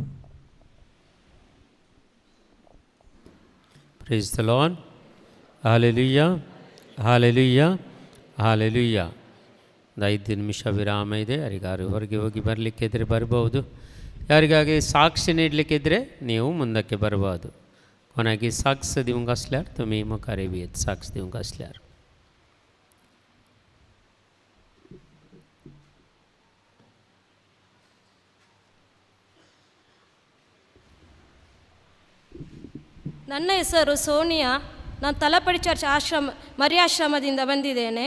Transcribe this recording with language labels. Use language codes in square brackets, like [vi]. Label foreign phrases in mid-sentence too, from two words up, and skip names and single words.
[en] Praise the Lord. ಹಾಲೆಲೂಯಾ ಹಾಲೆಲೂಯಾ ಹಾಲೆಲೂಯಾ. [kn] ಒಂದು 5 ನಿಮಿಷ ವಿರಾಮ ಇದೆ. ಯಾರಿಗಾರು ಹೊರಗೆ ಹೋಗಿ ಬರಲಿಕ್ಕಿದ್ರೆ ಬರ್ಬೋದು. ಯಾರಿಗಾಗಿ ಸಾಕ್ಷಿ ನೀಡಲಿಕ್ಕಿದ್ರೆ ನೀವು ಮುಂದಕ್ಕೆ ಬರ್ಬೋದು. [kok] कोणाकी साक्ष दिवंक आसल्यार तुमी मुखार येयात साक्ष दिवंक आसल्यार. [kn] ನನ್ನ ಹೆಸರು ಸೋನಿಯಾ. ನಾನು ತಲಪಡಿ ಚರ್ಚ್ ಮರಿಯಾಶ್ರಮದಿಂದ ಬಂದಿದ್ದೇನೆ.